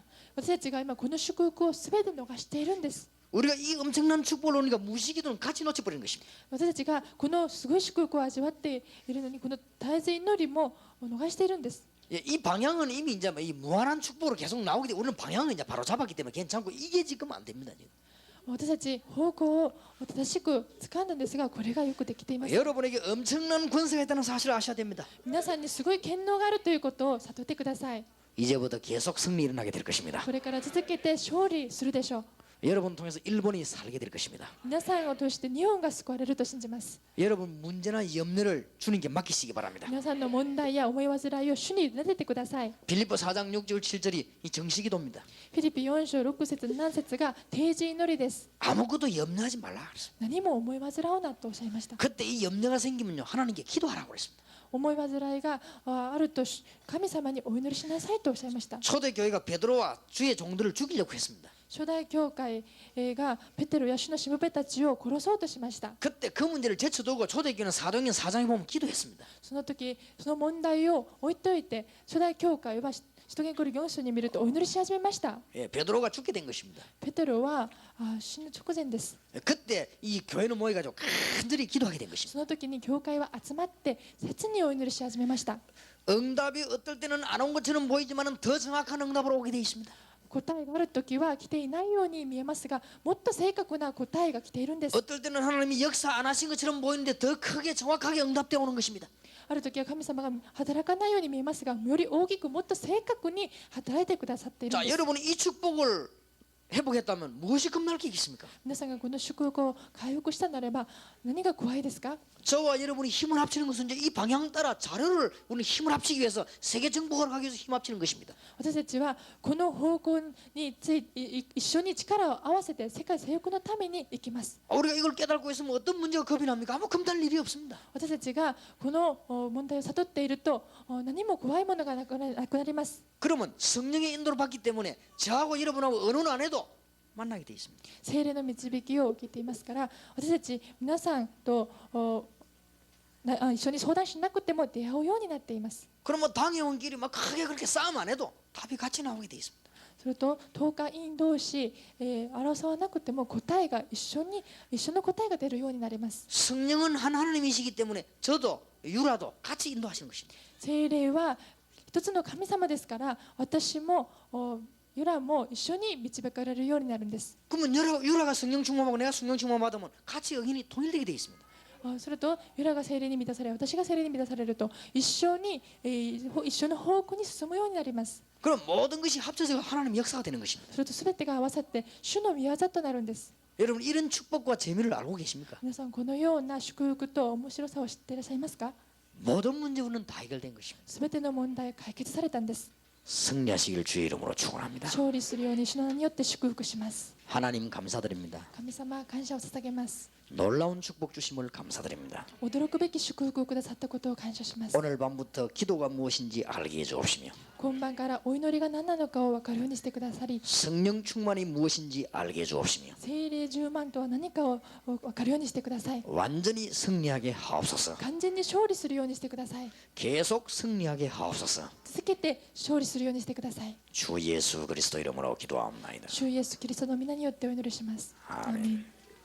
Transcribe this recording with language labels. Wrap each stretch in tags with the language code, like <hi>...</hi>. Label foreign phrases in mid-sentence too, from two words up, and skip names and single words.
<ja>私たちが今この祝福をすべて逃しているんです</ja> <ko>우리가 이 엄청난 축복을 놓으니까 무시기도는 같이 놓쳐버리는 것입니다.</ko> <ja>私たちがこのすごい祝福を味わっているのにこの絶えず祈りも逃しているんです</ja> <ko>이 방향은 이미 이제 이 무한한 축복으로 계속 나오기 때문에 우리는 방향을 이제 바로 잡았기 때문에 괜찮고 이게 지금 안 됩니다. 지금.</ko> <ja>私たち方向を正しく掴んだんですがこれがよくできています</ja> <ko>여러분에게 엄청난 권세가 있다는 사실을 아셔야 됩니다.</ko> <ja>皆さんにすごい権能があるということを悟ってください</ja> <ko>이제부터 계속 승리 일어나게 될 것입니다.</ko> <ja>これから続けて勝利するでしょう</ja> <ko>여러분 통해서 일본이 살게 될 것입니다.</ko> <ja>皆さんを通して日本が救われると信じます</ja> <ko>여러분 문제나 염려를 주님께 맡기시기 바랍니다.</ko> <ja>皆さんの問題や思い煩いを主に委ねてください</ja> <ko>빌립보 4장 6절 7절이 이 정식기도입니다.</ko> <ja>フィリピ4章6節7節が定時祈りです</ja> <ko>아무것도 염려하지 말라 그랬습니다.</ko> <ja>何も思い煩うなとおっしゃいました</ja> <ko>그때 이 염려가 생기면요 하나님께 기도하라고 그랬습니다.</ko> <ja>思い煩いがあると神様にお祈りしなさいとおっしゃいました</ja> <ko>초대교회가 베드로와 주의 종들을 죽이려고 했습니다.</ko> <ja>初代教会がペテロや主のしもべたちを殺そうとしました</ja> <ko>그때 그 문제를 제쳐두고 초대교회는 사도행전 4장에 보면 기도했습니다.</ko> <ja>その時その問題を置いておいて初代教会は使徒言行録4章に見るとお祈りし始めました</ja> <ko>베드로가 죽게 된 것입니다.</ko> <ja>ペテロは死ぬ直前です</ja> <ko>그때 이 교회는 모여가지고 간절히 기도하게 된 것입니다.</ko> <ja>その時に教会は集まって切にお祈りし始めました</ja> <ko>응답이 어떨 때는 안 온 것처럼 보이지만 더 정확한 응답으로 오게 돼 있습니다.</ko> <ja>答えがある時は来ていないように見えますがもっと正確な答えが来ているんです</ja> <ko>어떨 때는 하나님이 역사 안 하신 것처럼 보이는데 더 크게 정확하게 응답되어 오는 것입니다.</ko> <ja>ある時は神様が働かないように見えますがより大きくもっと正確に働いてくださっているん</ja> <ko>자,</ko> <ja>です</ja> <ko>여러분이 이 축복을 회복했다면 무엇이 겁날 게 있겠습니까?</ko> <ja>皆さんがこの祝福を回復したならば何が怖いですか？</ja> <ko>저와 여러분이 힘을 합치는 것은 이제 이 방향 따라 자료를 우리 힘을 합치기 위해서 세계 정복을 하기 위해서 힘 합치는 것입니다.</ko> <ja>私たちはこの方向に一緒に力を合わせて世界征服のために生きます。</ja> <ko>우리가 이걸 깨닫고 있으면 어떤 문제가 겁이 납니까? 아무 겁날 일이 없습니다.</ko> <ja>私たちがこの問題を悟っていると何も怖いものがなくなります。</ja> <ko>그러면 성령의 인도를 받기 때문에 저하고 여러분하고 언어는 안 해도 만나게 돼 있습니다.</ko> <ja>聖霊の導きを受けていますから私たち皆さんと一緒に相談しなくても出会うようになっています。</ja> <ko>그럼 뭐 당해온 길이 막 크게 그렇게 싸움 안 해도 답이 같이 나오게 돼 있습니다.</ko> <ja>すると10日員同士、争わなくても答えが一緒の答えが出るようになります。</ja> <ko>성령은 한 하나님이시기 때문에 저도 유라도 같이 인도하시는 것입니다.</ko> <ja>聖霊は一つの神様ですから私もユラも一緒に導かれるようになるんです。</ja> <ko>그러면 유라가 성령 충만하고 내가 성령 충만 받으면 같이 의견이 통일되게 돼 있습니다.</ko> <ja>するとユラが聖霊に満たされ私が聖霊に満たされると一緒の方向に進むようになります。</ja> <ko>그럼 모든 것이 합쳐서 하나님 역사가 되는 것입니다.</ko> <ja>すると全てが合わさって主の御業となるんです。</ja> <ko>여러분 이런 축복과 재미를 알고 계십니까?</ko> <ja>皆さんこのような祝福と面白さを知っていらっしゃいますか？</ja> <ko>모든 문제는 다 해결된 것입니다.</ko> <ja>全ての問題解決されたんです。</ja> <ko>승리하시길 주의 이름으로 축원합니다.</ko> <ja>勝利するように主の名によって祝福します。</ja> <ko>하나님 감사드립니다.</ko> <ja>神様感謝を捧げます。</ja> <ko>놀라운 축복 주심을 감사드립니다.</ko> <ja>驚くべき祝福をくださったことを感謝します。</ja> <ko>오늘 밤부터 기도가 무엇인지 알게 해주옵시며</ko> <ja>今晩からお祈りが何なのかを分かるようにしてくださり</ja> <ko>성령 충만이 무엇인지 알게 해주옵시며</ko> <ja>聖霊10万とは何かを分かるようにしてください。</ja> <ko>완전히 승리하게 하옵소서.</ko> <ja>完全に勝利するようにしてください。</ja> <ko>계속 승리하게 하옵소서.</ko> <ja>続けて勝利するようにしてください。</ja> <ko>주 예수 그리스도 이름으로 기도하옵나이다.</ko> <ja>主イエスキリストの皆によってお祈りします。アーメン。</ja>